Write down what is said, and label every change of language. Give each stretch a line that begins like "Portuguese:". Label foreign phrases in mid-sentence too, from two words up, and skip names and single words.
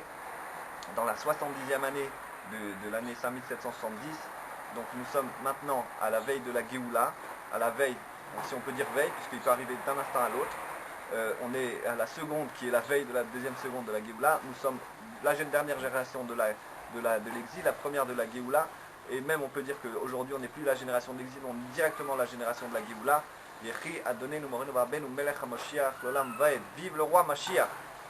French: Dans la 70e année de l'année 5770, donc nous sommes maintenant à la veille de la Géoula, à la veille, si on peut dire veille, puisqu'il peut arriver d'un instant à l'autre. On est à la seconde, qui est la veille de la deuxième seconde de la Géoula. Nous sommes la dernière génération de l'exil, la première de la Géoula. Et même on peut dire qu'aujourd'hui on n'est plus la génération de l'exil, on est directement la génération de la Géoula.
Hebrew: יחי אדוננו מורנו ורבנו מלך המשיח לעולם ועד.
French: Vive le roi Mashiach.